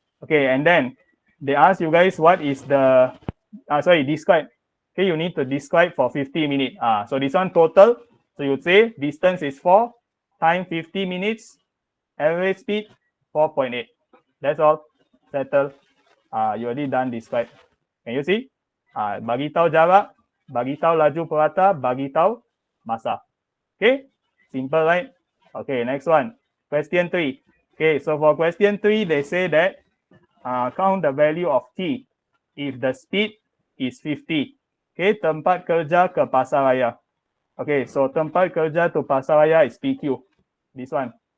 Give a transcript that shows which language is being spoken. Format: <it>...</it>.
<en>Okay, and then they ask you guys what is the, describe. Okay, you need to describe for 50 minutes. So this one total. So you'd say distance is 4, time 50 minutes, average speed 4.8. That's all. Settle. You already done describe. Can you see?</en> <ms>Bagi tahu jarak, bagi tahu laju purata, bagi tahu masa.</ms> <en>Okay, simple, right? Okay, next one. Question 3. Okay, so for question 3, they say that count the value of T if the speed is 50.</en> <ms>Okay, tempat kerja ke pasaraya. Okay, so tempat kerja to pasaraya</ms> <en>is PQ. This one.</en>